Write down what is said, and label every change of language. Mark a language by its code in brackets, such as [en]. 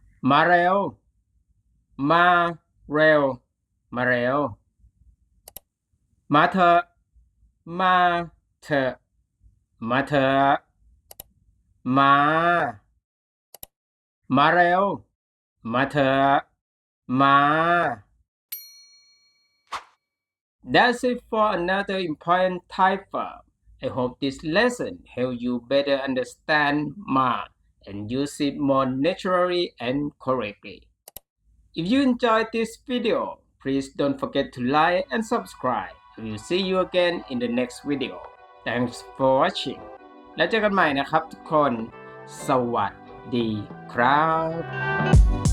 [th] มาเร็ว มาเร็ว มาเร็ว มาเถอะ มาเถอะ มาเถอะ มา มาเร็ว มาเถอะ มา [en] That's it for another important Thai verb. I hope this lesson helped you better understand ma and use it more naturally and correctly. If you enjoyed this video, please don't forget to like and subscribe. I will see you again in the next video. Thanks for watching. [th] แล้วเจอกันใหม่นะครับทุกคน สวัสดีครับ